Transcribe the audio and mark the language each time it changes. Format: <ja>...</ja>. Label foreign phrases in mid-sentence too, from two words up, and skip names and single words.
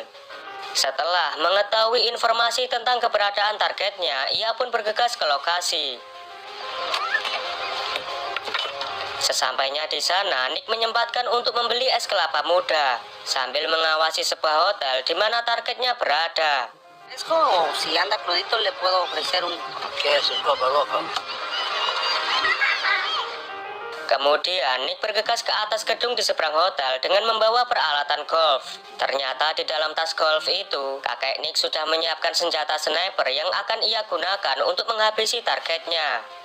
<id>Setelah mengetahui informasi tentang keberadaan targetnya, ia pun bergegas ke lokasi. Sesampainya di sana, Nick menyempatkan untuk membeli es kelapa muda, sambil mengawasi sebuah hotel di mana targetnya berada.</id> <es>Si anda crudito le puedo ofrecer un... ¿Qué es un copa loco?</es> <id>Kemudian Nick bergegas ke atas gedung di seberang hotel dengan membawa peralatan golf. Ternyata di dalam tas golf itu, kakek Nick sudah menyiapkan senjata sniper yang akan ia gunakan untuk menghabisi targetnya.</id>